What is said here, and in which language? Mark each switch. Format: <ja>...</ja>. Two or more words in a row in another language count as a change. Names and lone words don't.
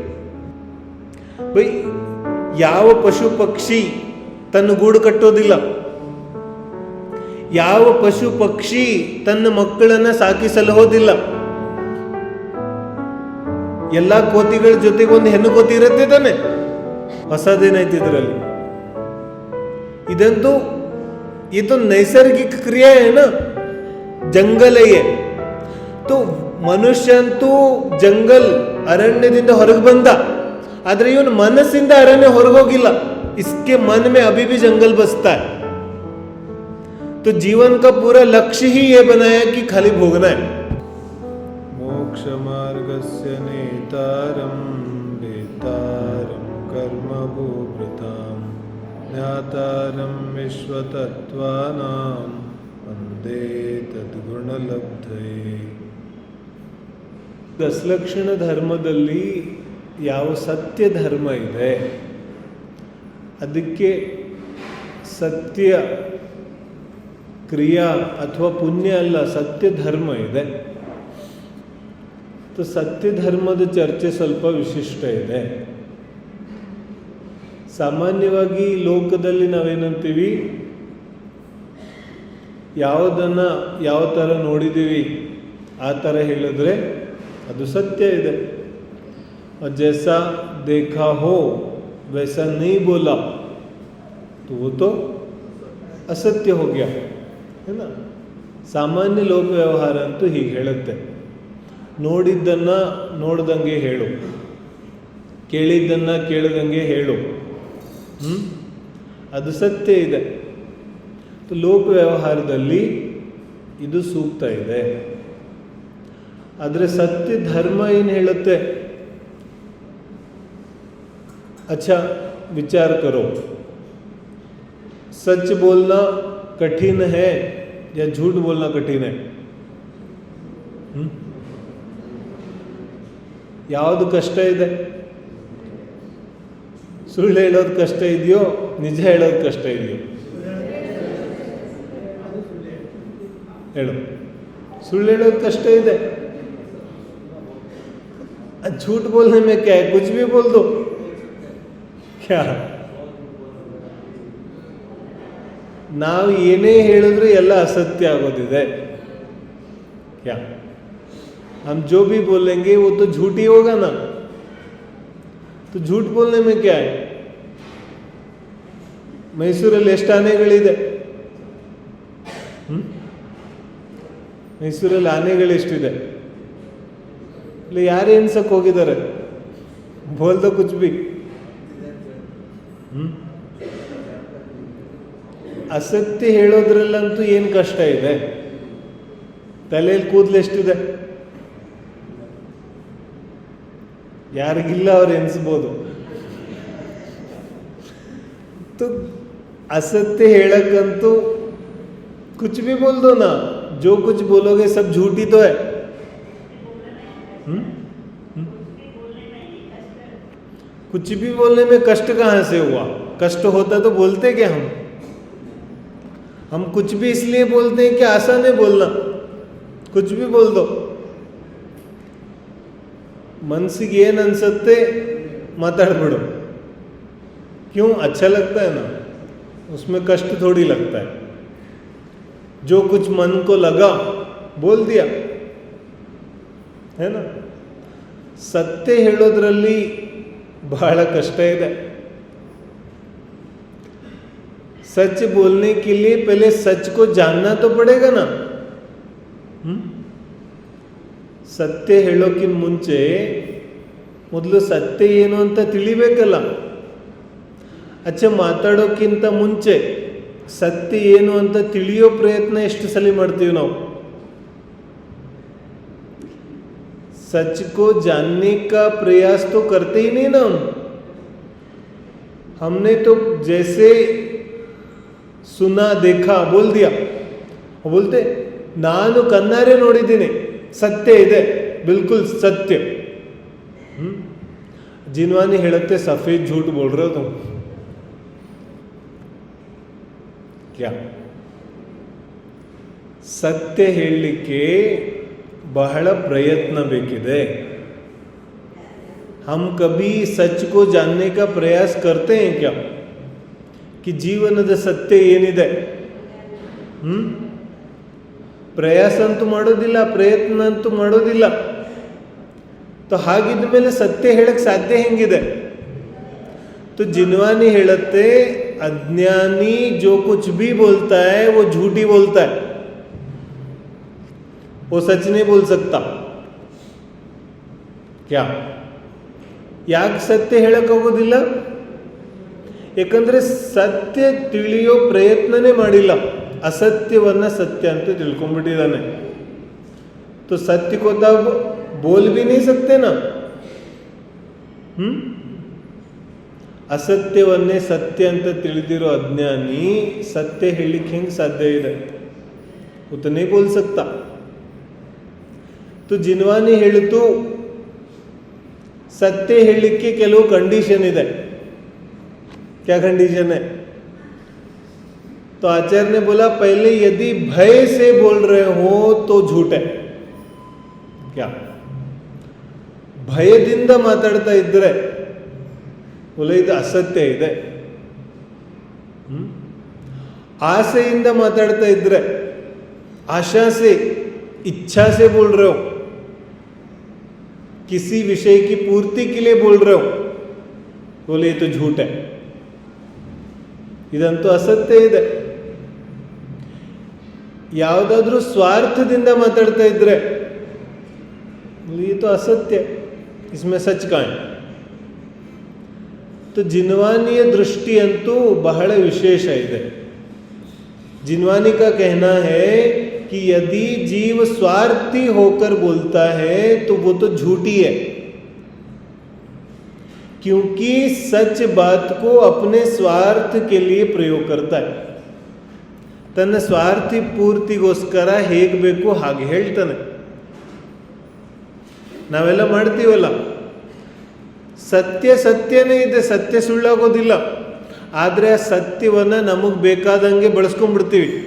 <kn>ಯಾವ ಪಶು ಪಕ್ಷಿ ತನ್ನ ಗೂಡು ಕಟ್ಟೋದಿಲ್ಲ, ಯಾವ ಪಶು ಪಕ್ಷಿ ತನ್ನ ಮಕ್ಕಳನ್ನ ಸಾಕಿ ಸಲಹೋದಿಲ್ಲ. ಎಲ್ಲಾ ಕೋತಿಗಳ ಜೊತೆಗೆ ಒಂದು ಹೆಣ್ಣು ಕೋತಿ ಇರುತ್ತೆ ತಾನೆ. ಹೊಸದೇನಾಯ್ತು ಇದರಲ್ಲಿ? ಇದಂತೂ ಇದು ನೈಸರ್ಗಿಕ ಕ್ರಿಯೆ ಏನ,</kn> <hi>जंगल है तो</hi> <kn>ಮನುಷ್ಯ ಅಂತೂ ಜಂಗಲ್ ಅರಣ್ಯದಿಂದ ಹೊರಗೆ ಬಂದ, ಆದ್ರೆ ಇವನು ಮನಸ್ಸಿಂದ ಅರಣ್ಯ ಹೊರಗೋಗಿಲ್ಲ.</kn> <hi>इसके मन में अभी भी जंगल बसता है. तो जीवन का पूरा लक्ष्य ही ये बनाया कि खाली भोगना है.</hi> <sa>मोक्ष मार्गस्य नेतारं वेतारं कर्म भूभृतां ज्ञातारं विश्वतत्त्वानां वन्दे तद्गुणलब्धये.</sa> <kn>ದಶಲಕ್ಷಣ ಧರ್ಮದಲ್ಲಿ ಯಾವ ಸತ್ಯ ಧರ್ಮ ಇದೆ, ಅದಕ್ಕೆ ಸತ್ಯ ಕ್ರಿಯಾ ಅಥವಾ ಪುಣ್ಯ ಅಲ್ಲ, ಸತ್ಯ ಧರ್ಮ ಇದೆ. ಸತ್ಯ ಧರ್ಮದ ಚರ್ಚೆ ಸ್ವಲ್ಪ ವಿಶಿಷ್ಟ ಇದೆ. ಸಾಮಾನ್ಯವಾಗಿ ಲೋಕದಲ್ಲಿ ನಾವೇನಂತೀವಿ, ಯಾವುದನ್ನ ಯಾವ ಥರ ನೋಡಿದ್ದೀವಿ ಆ ಥರ ಹೇಳಿದ್ರೆ ಅದು ಸತ್ಯ ಇದೆ.</kn> <hi>ಜೈಸಾ देखा हो वैसा नहीं बोला तो वो तो असत्य हो गया है ना.</hi> <kn>ಸಾಮಾನ್ಯ ಲೋಕ ವ್ಯವಹಾರ ಅಂತೂ ಹೀಗೆ ಹೇಳುತ್ತೆ, ನೋಡಿದ್ದನ್ನ ನೋಡ್ದಂಗೆ ಹೇಳು, ಕೇಳಿದ್ದನ್ನ ಕೇಳದಂಗೆ ಹೇಳು, ಅದು ಸತ್ಯ ಇದೆ. ಲೋಕ ವ್ಯವಹಾರದಲ್ಲಿ ಇದು ಸೂಕ್ತ ಇದೆ. ಆದರೆ ಸತ್ಯ ಧರ್ಮ ಏನು ಹೇಳುತ್ತೆ?</kn> <hi>अच्छा विचार करो, सच बोलना कठिन है या झूठ बोलना कठिन है?</hi> <kn>ಯಾವುದು ಕಷ್ಟ ಇದೆ? ಸುಳ್ಳು ಹೇಳೋದು ಕಷ್ಟ ಇದೆಯೋ, ನಿಜ ಹೇಳೋದು ಕಷ್ಟ ಇದೆಯೋ? ಹೇಳು. ಸುಳ್ಳು ಹೇಳೋದು ಕಷ್ಟ ಇದೆ.</kn> <hi>झूठ बोलने में क्या है, कुछ भी बोल दो.</hi> <kn>क्या ನಾವು ಏನೇ ಹೇಳಿದ್ರು ಎಲ್ಲ ಅಸತ್ಯ ಆಗೋದಿದೆ.</kn> <hi>क्या हम जो भी बोलेंगे वो तो झूठ ही होगा ना. तो झूठ बोलने में क्या है?</hi> <kn>ಮೈಸೂರಲ್ಲಿ ಎಷ್ಟು ಆನೆಗಳಿದೆ? ಮೈಸೂರಲ್ಲಿ ಆನೆಗಳು ಎಷ್ಟಿದೆ? ಇಲ್ಲಿ ಯಾರು ಎನ್ಸಕ್ಕೆ ಹೋಗಿದ್ದಾರೆ?</kn> <hi>बोल्द कुछ बी.</hi> <kn>ಅಸತ್ಯ ಹೇಳೋದ್ರಲ್ಲಂತೂ ಏನು ಕಷ್ಟ ಇದೆ? ತಲೆಯಲ್ಲಿ ಕೂದಲು ಎಷ್ಟಿದೆ? ಯಾರಿಗಿಲ್ಲ ಅವ್ರು ಎನ್ಸ್ಬೋದು.</kn> <hi>असत्य ಹೇಳಕ್ಕಂತೂ कुछ भी बोल दो ना, जो कुछ बोलोगे सब झूठ ही तो है. कुछ भी बोलने में कष्ट कहाँ से हुआ? कष्ट होता तो बोलते क्या? हम कुछ भी इसलिए बोलते हैं कि आसान है बोलना, कुछ भी बोल दो.</hi> <kn>ಮನಸ್ಸಿಗೆ ಏನು ಅನ್ಸುತ್ತೆ ಮಾತಾಡ್ಬಿಡು.</kn> <hi>क्यों? अच्छा लगता है ना, उसमें कष्ट थोड़ी लगता है. जो कुछ मन को लगा बोल दिया, है ना.</hi> <kn>ಸತ್ಯ ಹೇಳೋದ್ರಲ್ಲಿ ಬಹಳ ಕಷ್ಟ ಇದೆ.</kn> <hi>सच बोलने के लिए पहले सच को जानना तो पड़ेगा ना.</hi> <kn>ಸತ್ಯ ಹೇಳೋಕ್ಕಿಂತ ಮುಂಚೆ ಮೊದಲು ಸತ್ಯ ಏನು ಅಂತ ತಿಳಿಬೇಕಲ್ಲ. ಅಚ್ಚ ಮಾತಾಡೋಕ್ಕಿಂತ ಮುಂಚೆ ಸತ್ಯ ಏನು ಅಂತ ತಿಳಿಯೋ ಪ್ರಯತ್ನ ಎಷ್ಟು ಸಲ ಮಾಡ್ತೀವಿ ನಾವು?</kn> <hi>सच को जानने का प्रयास तो करते ही नहीं ना. हमने तो जैसे सुना देखा बोल दिया बोलते</hi> <kn>ನಾನು ಕಣ್ಣಾರೆ ನೋಡಿದ್ದೀನಿ, ಸತ್ಯ ಇದೆ, ಬಿಲ್ಕುಲ್ ಸತ್ಯ.</kn> <hi>ಜಿನ್ವಾನಿ ಹೇಳುತ್ತೆ ಸಫೇದ್ झूठ बोल रहे हो तुम क्या.</hi> <kn>ಸತ್ಯ ಹೇಳಲಿಕ್ಕೆ ಬಹಳ ಪ್ರಯತ್ನ ಬೇಕಿದೆ.</kn> <hi>हम कभी सच को जानने का प्रयास करते हैं क्या कि</hi> <kn>ಜೀವನದ ಸತ್ಯ ಏನಿದೆ? ಪ್ರಯಾಸ ಅಂತೂ ಮಾಡೋದಿಲ್ಲ, ಪ್ರಯತ್ನ ಅಂತೂ ಮಾಡೋದಿಲ್ಲ. तो ಹಾಗಿದ್ದ ಮೇಲೆ ಸತ್ಯ ಹೇಳಕ್ಕೆ ಸಾಧ್ಯ ಹೆಂಗಿದೆ?</kn> <hi>तो जिनवानी ಹೇಳುತ್ತೆ अज्ञानी जो कुछ भी बोलता है वो झूठी बोलता है, वो सच नहीं बोल सकता.</hi> <kn>क्या ಯಾಕೆ ಸತ್ಯ ಹೇಳಕ್ಕಾಗೋದಿಲ್ಲ? ಯಾಕಂದ್ರೆ ಸತ್ಯ ತಿಳಿಯೋ ಪ್ರಯತ್ನನೇ ಮಾಡಿಲ್ಲ, असत्यवನ್ನ ಸತ್ಯ ಅಂತ ತಿಳ್ಕೊಂಡ್ಬಿಟ್ಟಿದ್ದಾನೆ.</kn> <hi>तो सत्य को तब बोल भी नहीं सकते ना.</hi> <kn>ಅಸತ್ಯವನ್ನೇ ಸತ್ಯ ಅಂತ ತಿಳಿದಿರೋ ಅಜ್ಞಾನಿ ಸತ್ಯ ಹೇಳಲಿಕ್ಕೆ ಹೆಂಗೆ ಸಾಧ್ಯ ಇದೆ?</kn> <hi>उत्तने बोल सकता.</hi> <kn>तो जिनवानी ಹೇಳಿತು सत्य ಹೇಳಲಿಕ್ಕೆ ಕೆಲವು ಕಂಡೀಷನ್ ಇದೆ.</kn> <hi>क्या कंडीशन है? तो आचार्य ने बोला पहले यदि भय से बोल रहे हो तो झूठ है.</hi> <kn>क्या ಭಯದಿಂದ ಮಾತಾಡ್ತಾ ಇದ್ರೆ बोले ಇದು ಅಸತ್ಯ ಇದೆ. ಆಸೆಯಿಂದ ಮಾತಾಡ್ತಾ ಇದ್ರೆ,</kn> <hi>आशा से, इच्छा से बोल रहे हो, किसी विषय की पूर्ति के लिए बोल रहे हो, बोले ये तो झूठ है,</hi> <kn>ಇದಂತೂ ಅಸತ್ಯ ಇದೆ. ಯಾವುದಾದ್ರೂ ಸ್ವಾರ್ಥದಿಂದ ಮಾತಾಡ್ತಾ ಇದ್ರೆ</kn> <hi>ये तो असत्य, इसमें सच कहाँ है?</hi> <kn>ತೋ ಜಿನವಾಣಿ ದೃಷ್ಟಿ ಅಂತೂ ಬಹಳ ವಿಶೇಷ ಇದೆ.</kn> <hi>जिनवानी का कहना है कि यदि जीव स्वार्थी होकर बोलता है तो वो तो झूठी है, क्योंकि सच बात को अपने स्वार्थ के लिए प्रयोग करता है.</hi> <kn>ತನ್ನ ಸ್ವಾರ್ಥಿ ಪೂರ್ತಿಗೋಸ್ಕರ ಹೇಗೆ ಬೇಕು ಹಾಗೆ ಹೇಳ್ತಾನೆ. ನಾವೆಲ್ಲ ಮಾಡ್ತೀವಲ್ಲ, ಸತ್ಯ ಸತ್ಯನೇ ಇದೆ, ಸತ್ಯ ಸುಳ್ಳಾಗೋದಿಲ್ಲ. ಆದರೆ ಆ ಸತ್ಯವನ್ನು ನಮಗೆ ಬೇಕಾದಂಗೆ ಬಳಸ್ಕೊಂಡ್ಬಿಡ್ತೀವಿ.</kn>